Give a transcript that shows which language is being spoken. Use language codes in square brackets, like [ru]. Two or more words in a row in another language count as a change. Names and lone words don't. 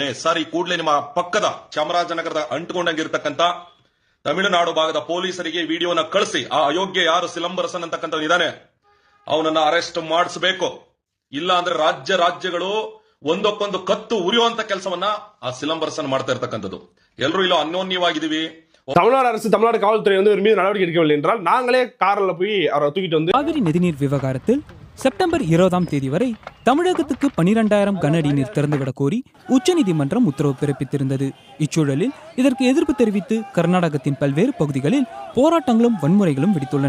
[kn] ಸರ್, ಈ ಕೂಡಲೇ ನಿಮ್ಮ ಪಕ್ಕದ ಚಾಮರಾಜನಗರದ ಅಂಟುಕೊಂಡಂಗಿರ್ತಕ್ಕಂಥ ತಮಿಳುನಾಡು ಭಾಗದ ಪೊಲೀಸರಿಗೆ ವಿಡಿಯೋನ ಕಳಿಸಿ ಆ ಅಯೋಗ್ಯ ಯಾರು ಸಿಲಂಬರಸನ್ ಅಂತಕ್ಕಂಥ ಇದ್ದಾನೆ ಅವನನ್ನ ಅರೆಸ್ಟ್ ಮಾಡಿಸಬೇಕು. ಇಲ್ಲ ಅಂದ್ರೆ ರಾಜ್ಯಗಳು ಒಂದಕ್ಕೊಂದು ಕತ್ತು ಉರಿಯುವಂತ ಕೆಲಸವನ್ನ ಆ ಸಿಲಂಬರಸನ್ ಮಾಡ್ತಾ ಇರ್ತಕ್ಕಂಥದ್ದು. ಎಲ್ಲರೂ ಇಲ್ಲ ಅನ್ಯೋನ್ಯವಾಗಿದ್ದೀವಿ. [ta] தமிழ்நாடு அரசு தமிழ்நாடு காவல்துறை வந்து ஒரு மீது நடவடிக்கை எடுக்கவில்லை என்றால் நாங்களே காரில் போய் அவரை தூக்கிட்டு வந்து காவிரி நதிநீர் விவகாரத்தில் செப்டம்பர் 20ஆம் தேதி வரை தமிழகத்துக்கு 12,000 கன அடி நீர் திறந்துவிடக் கோரி உச்சநீதிமன்றம் உத்தரவு பிறப்பித்திருந்தது. இச்சூழலில் இதற்கு எதிர்ப்பு தெரிவித்து கர்நாடகத்தின் பல்வேறு பகுதிகளில் போராட்டங்களும் வன்முறைகளும் வெடித்துள்ளன.